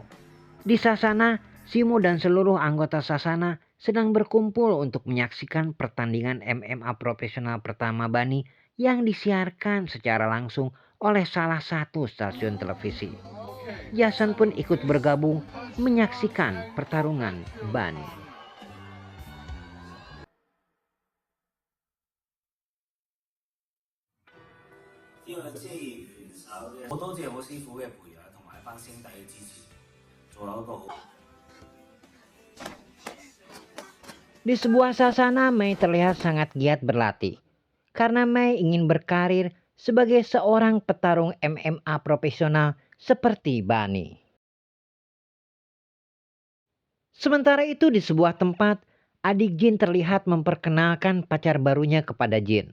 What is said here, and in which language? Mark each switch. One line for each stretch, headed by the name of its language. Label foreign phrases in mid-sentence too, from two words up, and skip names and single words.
Indonesian: Di Sasana, Shimo dan seluruh anggota Sasana sedang berkumpul untuk menyaksikan pertandingan MMA profesional pertama Bunny yang disiarkan secara langsung oleh salah satu stasiun televisi. Jason pun ikut bergabung menyaksikan pertarungan Bunny.
Cantonese: 呢個職業拳手嘅，好多謝我師傅嘅培養同埋班兄弟嘅支持，仲有一個好。
Indonesian: Di sebuah sasana, Mei terlihat sangat giat berlatih. Karena Mei ingin berkarir sebagai seorang petarung MMA profesional seperti Bunny. Sementara itu di sebuah tempat, adik Jin terlihat memperkenalkan pacar barunya kepada Jin.